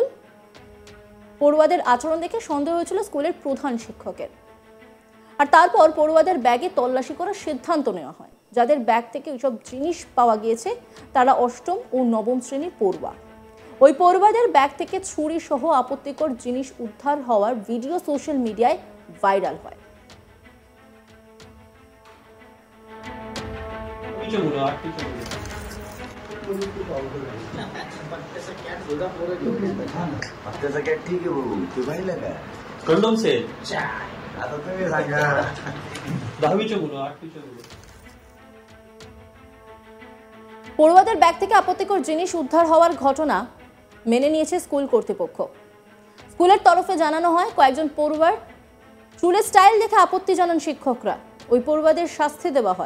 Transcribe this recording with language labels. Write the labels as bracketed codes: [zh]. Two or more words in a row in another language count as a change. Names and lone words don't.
[bn] পড়ুয়াদের আচরণ দেখে সন্দেহ হয়েছিল স্কুলের প্রধান শিক্ষকের, আর তারপর পড়ুয়াদের ব্যাগে তল্লাশি করার সিদ্ধান্ত নেওয়া হয়। যাদের ব্যাগ থেকে ওইসব জিনিস পাওয়া গিয়েছে তারা অষ্টম ও নবম শ্রেণীর পড়ুয়া। ওই পড়ুয়াদের ব্যাগ থেকে ছুরি সহ আপত্তিকর জিনিস উদ্ধার হওয়ার ভিডিও সোশ্যাল মিডিয়ায় ভাইরাল হয়। [hi] कंडोम से [mr] आता तुम्ही सांगा 10वीच्या मुलं 8वीच्या मुलं [bn] পড়ুয়াদের ব্যাগ থেকে আপত্তিকর জিনিস উদ্ধার হওয়ার ঘটনা মেনে নিয়েছে স্কুল কর্তৃপক্ষ। স্কুলের তরফে জানানো হয়, কয়েকজন পড়ুয়ার চুলের স্টাইল দেখে আপত্তি জানান শিক্ষকরা। ওই পড়ুয়াদের শাস্তি দেওয়া হয়।